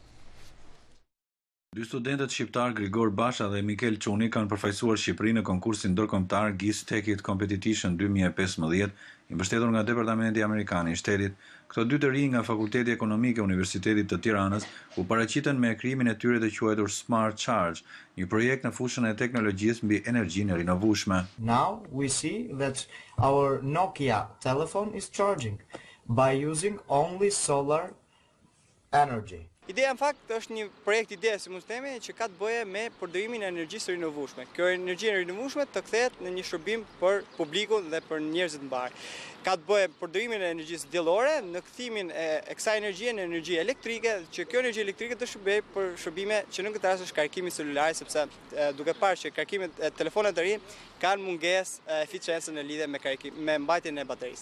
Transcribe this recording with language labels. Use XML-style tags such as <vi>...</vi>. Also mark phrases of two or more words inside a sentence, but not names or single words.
<sq>Dy studentët shqiptar Grigor Basha dhe Mikel Çuni kanë përfaqësuar Shqipërinë në konkursin ndërkombëtar GIS-Tech Competition 2015, i mbështetur nga Departamenti Amerikan i Shtetit. Këto dy të rinj nga Fakulteti Ekonomik e Universitetit të Tiranës u paraqiten me krimin e tyre të quajtur Smart Charge, një projekt në fushën e teknologjisë mbi energjinë e rinovueshme.</sq> <en>Now we see that our Nokia telephone is charging by using only solar energy.</en> <sq>Ideja në fakt është një projekt ide si mund të themi që ka të bëjë me përdorimin e energjisë rinovueshme. Kjo energji e rinovueshme të kthehet në një shërbim për publikun dhe për njerëzit mbar. Ka të bëjë përdorimin e energjisë diellore në kthimin e kësaj energjie në energji elektrike, që kjo energji elektrike të shërbejë për shërbime që në këtë rast është karikimi celular, sepse duke parë që karikimet e telefonave të rinj kanë mungesë eficiencën në lidhje me mbajtjen e baterisë.</sq>